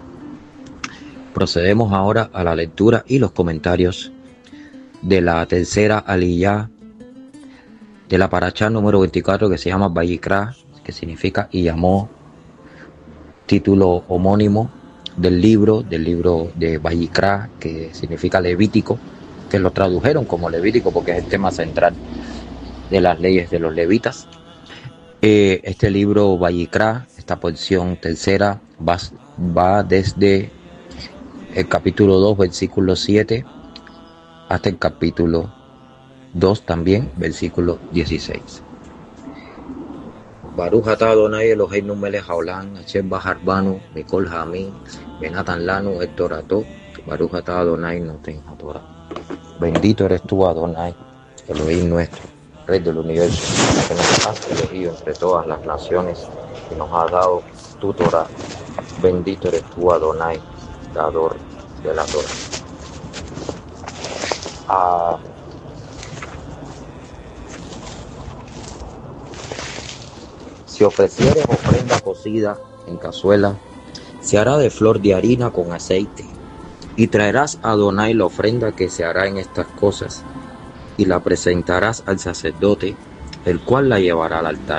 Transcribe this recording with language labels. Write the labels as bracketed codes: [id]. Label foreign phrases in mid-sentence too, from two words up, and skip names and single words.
[es] Procedemos ahora a la lectura y los comentarios de la tercera aliyá de la parashá número 24, que se llama Vayikra, que significa y llamó, título homónimo del libro de Vayikra, que significa Levítico, que lo tradujeron como Levítico porque es el tema central de las leyes de los levitas. Este libro Vayikra, esta porción tercera, va desde el capítulo 2, versículo 7, hasta el capítulo 2 también, versículo 16. [he] ברוך אתה יהוה אלהינו מלך העולם, אשר בחר בנו מכל העמים, ונתן לנו את תורתו, ברוך אתה יהוה נותן התורה. [es] Bendito eres tú, Adonai, Elohim nuestro, Rey del universo, que nos has elegido entre todas las naciones y nos has dado tu Torah. Bendito eres tú, Adonai, dador de la Torah. Si ofrecieres ofrenda cocida en cazuela, se hará de flor de harina con aceite, y traerás a Adonai la ofrenda que se hará en estas cosas, y la presentarás al sacerdote, el cual la llevará al altar.